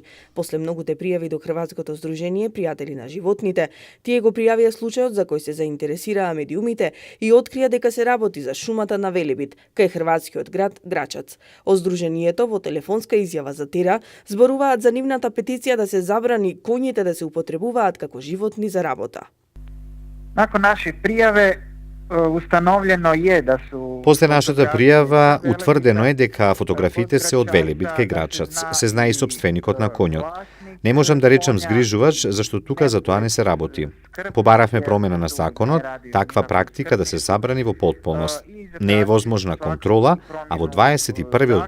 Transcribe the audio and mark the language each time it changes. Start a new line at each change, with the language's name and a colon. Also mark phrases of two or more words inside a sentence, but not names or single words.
Macedonian: После многуте пријави до Хрватското здружение пријатели на животните, тие го пријавија случајот за кој се заинтересираа медиумите и открија дека се работи за шумата на Велебит, кај хрватскиот град Грачац. Од здруженијето во телефонска изјава за Тера зборуваат за нивната петиција да се забрани коњите да се употребуваат како животни за работа.
Croatian: Nakon naši prijave ustanovljeno je da su...
Macedonian: После нашата пријава утврдено е дека фотографиите се од Велебит кај Грачац, се знае и собственикот на коњот. Не можам да речам згрижувач, зашто тука за тоа не се работи. Побаравме промена на законот, таква практика да се забрани во потполност. Не е возможна контрола, а во 21.